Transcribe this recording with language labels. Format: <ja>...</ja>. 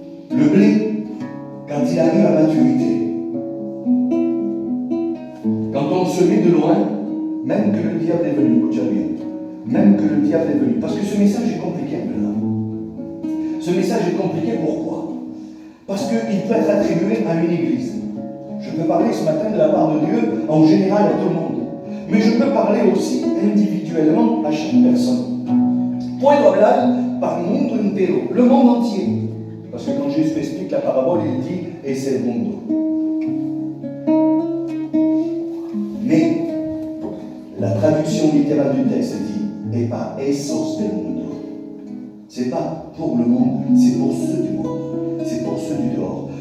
<fr>Le blé, quand il arrive à maturité, quand on se met de loin, même que le diable est venu, même que le diable est venu, parce que ce message est compliqué un peu là. Ce message est compliqué, pourquoi? Parce qu'il peut être attribué à une église. Je peux parler ce matin de la part de Dieu en général à tout le monde. Mais je peux parler aussi individuellement à chaque personne.</fr> <es>Puedo hablar para el mundo entero,</es> <fr>le monde entier. Parce que quand Jésus explique la parabole, il dit « et c'est le monde ». Mais la traduction littérale du texte dit « et pas</fr> <es>esos del mundo ».</es> <fr>C'est pas pour le monde, c'est pour ceux du monde. C'est pour ceux du dehors.</fr>